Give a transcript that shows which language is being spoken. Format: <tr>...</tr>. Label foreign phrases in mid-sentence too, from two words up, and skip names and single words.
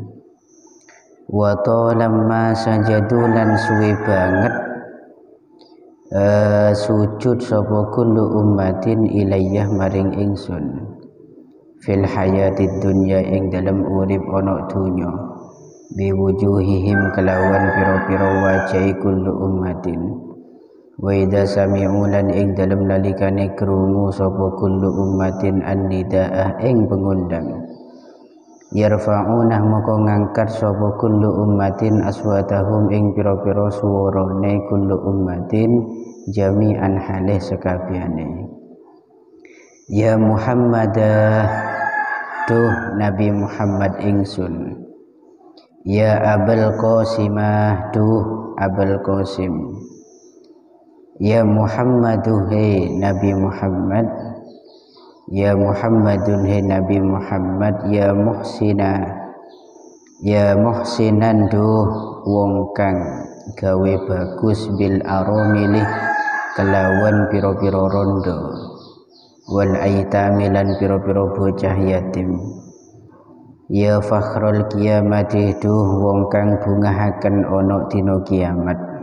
<ar>Wa talamma sajadu</ar> <jv>lan suwe banget sujud sapa</jv> <ar>kullu ummatin ilayyah</ar> <jv>maring ingsun</jv> <ar>fil hayatid dunya</ar> <jv>ing dalem urip ana dunya</jv> <ar>bi wujuhihim</ar> <jv>kelawan pira-pira wajahi</jv> <ar>kullu ummatin. Wa idza sami'u</ar> <jv>lan ing dalem nalikane krungu sapa</jv> <ar>kullu ummatin an-nidaah</ar> <jv>ing pengundang yarfa'unah moko ngangkat sapa</jv> <ar>kullu ummatin aswatahum</ar> <jv>ing pira-pira suwarane</jv> <ar>kullu ummatin jami'an halih</ar> <jv>sekabehane.</jv> <ar>Ya Muhammadah</ar> <jv>tuh Nabi Muhammad ingsun. Ya Abul Qasimah tuh Abul Qasim.</jv> <ar>Ya Muhammadu</ar> <jv>hai Nabi Muhammad,</jv> <ar>ya Muhammadun</ar> <jv>hai Nabi Muhammad,</jv> <ar>ya muhsinan</ar> <jv>duh wong kang gawe bagus</jv> <ar>bil aromilih</ar> <jv>kelawan piro-piro rondo,</jv> <ar>wal aitamilan</ar> <jv>piro-piro bocah yatim.</jv> <ar>Ya fakhrul kiamati</ar> <jv>duh wong kang bungahaken ono dina kiamat.</jv>